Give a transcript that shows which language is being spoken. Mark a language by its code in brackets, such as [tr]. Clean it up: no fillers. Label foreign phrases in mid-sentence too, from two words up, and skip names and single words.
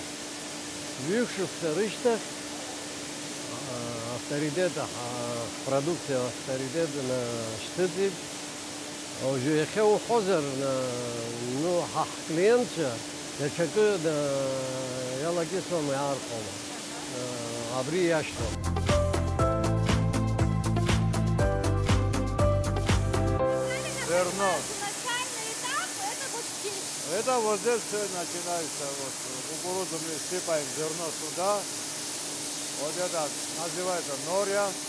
[ab] Ҩышықәса рышьҭахь авторитет, ҳпродукциа авторитет шьҭыҵит. Иахьа уҳәозар, ну, ҳклиентцәа даҽакы иалакьысуам, иаархәом. Абри иашьҭоуп. [ru] Зерно. Начальный этап — это вот здесь. Это вот здесь все начинается. Вот, кукурузу мы сыпаем зерно сюда. Вот это называется норья.